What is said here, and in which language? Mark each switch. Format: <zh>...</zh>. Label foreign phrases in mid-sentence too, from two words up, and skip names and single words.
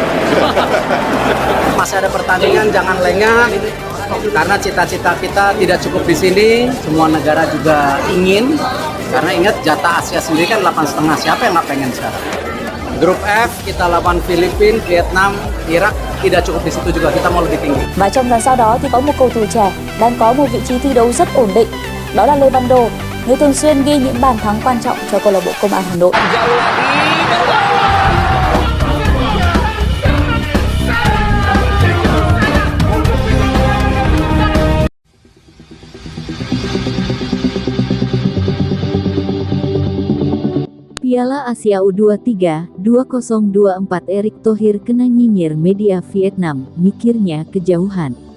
<id>Masih ada pertandingan, jangan lengah. Karena cita-cita kita tidak cukup di sini, semua negara juga ingin. Karena ingat jatah Asia sendiri kan 8,5, siapa yang nggak pengen sekarang? Grup F kita lawan Filipina, Vietnam, Irak, tidak cukup di situ juga, kita mau lebih tinggi.</id> <vi>Và trong tháng sau đó thì có một cầu thủ trẻ đang có một vị trí thi đấu rất ổn định, đó là Lê Văn Đô, người thường xuyên ghi những bàn thắng quan trọng cho câu lạc bộ Công an Hà Nội.</vi> <id>Piala Asia U23 2024 Erick Thohir kena nyinyir media Vietnam, mikirnya kejauhan.</id>